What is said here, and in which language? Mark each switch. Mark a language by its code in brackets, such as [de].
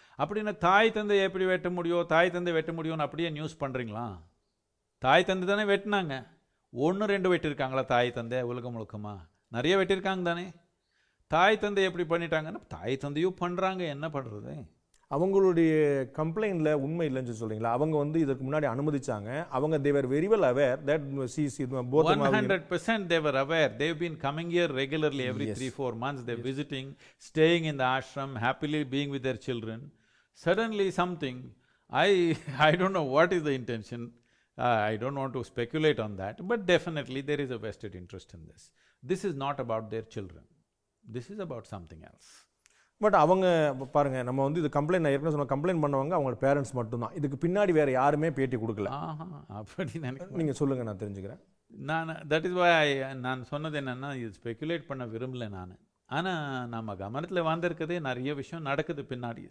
[ta] அப்படின்னு தாய் தந்தை எப்படி வெட்ட முடியும், தாய் தந்தை வெட்ட முடியும்னு அப்படியே நியூஸ் பண்ணுறீங்களா? தாய் தந்தை தானே வெட்டினாங்க. 1-2 வெட்டியிருக்காங்களா தாய் தந்தை உலகம் முழுக்கமா? நிறைய வெட்டியிருக்காங்க தானே. தாய் தந்தை எப்படி பண்ணிட்டாங்கன்னா தாய் தந்தையும் பண்ணுறாங்க, என்ன பண்ணுறது? அவங்களுடைய கம்ப்ளைண்ட்ல உண்மை இல்லைன்னு சொல்றீங்களா? அவங்க வந்து இதற்கு முன்னாடி அனுமதிச்சாங்க, அவங்க [en] they were very well aware that both 100% they were aware. They've been coming here regularly every 3-4 months. They're visiting, staying in the ashram, happily being with their children. Suddenly something, I don't know what is the intention. I don't want to speculate on that, but definitely there is a vested interest in this. This is not about their children. This is about something else. [ta] But அவங்க பாருங்க, நம்ம வந்து இது complaint, நான் ஏற்கனவே சொன்ன complaint பண்ணவங்க அவங்களோட பேரண்ட்ஸ் மட்டும்தான், இதுக்கு பின்னாடி வேற யாருமே பேட்டி கொடுக்கல. அப்படி நினைக்கிறேன். நீங்கள் சொல்லுங்கள், நான் தெரிஞ்சுக்கிறேன். [en] that is why [ta] நான் சொன்னது என்னென்னா, இது ஸ்பெக்குலேட் பண்ண விரும்பல நான். ஆனால் நம்ம கவனத்தில் வந்திருக்குது, நிறைய விஷயம் நடக்குது பின்னாடி.